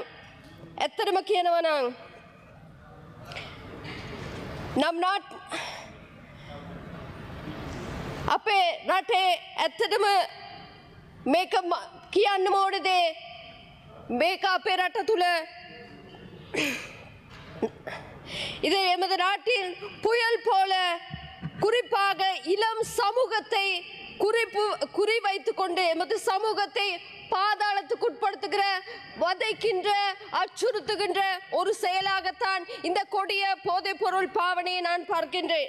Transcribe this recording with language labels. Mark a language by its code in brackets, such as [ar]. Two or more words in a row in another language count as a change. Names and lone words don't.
[si] ඇත්තටම කියනවා නම් අපේ රටේ ඇත්තටම මේක කියන්න ඕනේ දේ මේක අපේ රට තුල [ta] இது எமது நாட்டில் புயல் போல குறிப்பாக இளம் சமூகத்தை குறிவைத்துக் கொண்டு எமது சமூகத்தை பாதாளத்துக்கு உட்படுத்துகிற வதைக்கின்ற அச்சுறுத்துகின்ற ஒரு செயலாகத்தான் இந்த கொடிய போதைப் பொருள் பாவனையை நான் பார்க்கின்றேன்.